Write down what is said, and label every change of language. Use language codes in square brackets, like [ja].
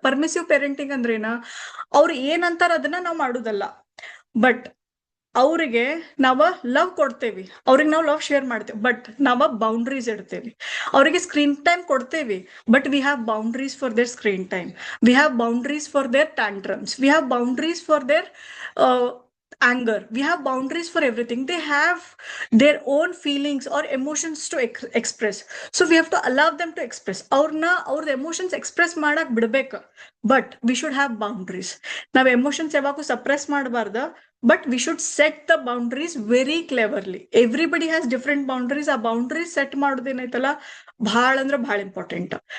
[kn] ಪರ್ಮಿಸಿವ್ parenting ಅಂದ್ರೇನ, ಅವ್ರು ಏನಂತಾರ ಅದನ್ನ ನಾವು ಮಾಡುದಲ್ಲ, ಬಟ್ ಅವ್ರಿಗೆ ನಾವ ಲವ್ ಕೊಡ್ತೇವಿ, ಅವ್ರಿಗೆ ನಾವು ಲವ್ ಶೇರ್ ಮಾಡ್ತೇವಿ, ಬಟ್ ನಾವ ಬೌಂಡ್ರೀಸ್ ಇಡ್ತೇವಿ. ಅವರಿಗೆ screen time ಕೊಡ್ತೇವಿ, [en] But we have boundaries for their screen time, we have boundaries for their tantrums, we have boundaries for their anger, we have boundaries for everything. They have their own feelings or emotions to express, so we have to allow them to express. [kn] ಅವ್ರದ್ದು emotions express ಮಾಡಕ್ ಬಿಡ್ಬೇಕು, [en] But we should have boundaries. [kn] ನಾವ್ emotions ಯಾವಾಗೂ suppress ಮಾಡಬಾರ್ದ, [en] But we should set the boundaries very cleverly. Everybody has different boundaries. [kn] ಆ boundaries set ಮಾಡೋದೇನೈತಲ್ಲ ಭಾಳ ಅಂದ್ರೆ ಭಾಳ important.